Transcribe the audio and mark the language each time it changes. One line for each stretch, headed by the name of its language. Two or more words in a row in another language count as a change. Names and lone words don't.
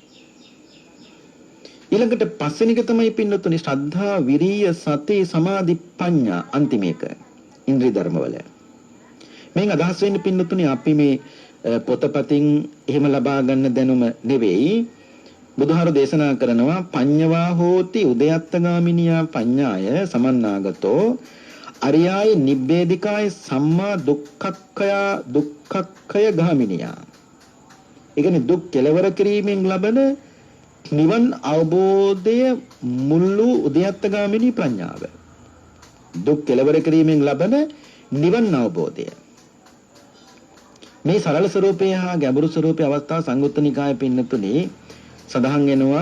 Sinhala: ඊළඟට පස්වෙනි එක තමයි පින්නතුනි ශ්‍රද්ධා, විරිය, සති, සමාධි, ප්‍රඥා, අන්තිම එක ඉන්ද්‍රිය ධර්මවල. මේන් අදහස් වෙන්නේ පින්නතුනි අපි මේ පොතපතින් එහෙම ලබා ගන්න දැනුම නෙවෙයි. බුදුහාරු දේශනා කරනවා
Pali: පඤ්ඤවා හෝති උදයත්තගාමිනියා පඤ්ඤාය සමන්නාගතෝ අරියාය නිබ්බේධිකාය සම්මා දුක්ඛක්ඛය ගාමිනියා.
Sinhala: ඒ කියන්නේ දුක් කෙලවර කිරීමෙන් ලබන නිවන් අවබෝධය මුළු උදයත්තගාමිනී ප්‍රඥාව. දුක් කෙලවර කිරීමෙන් ලබන නිවන් අවබෝධය. මේ සරල ස්වરૂපය හා ගැඹුරු ස්වરૂපයේ අවස්ථා සංයුත්ත නිකායේ පින්නතුනේ සඳහන් වෙනවා.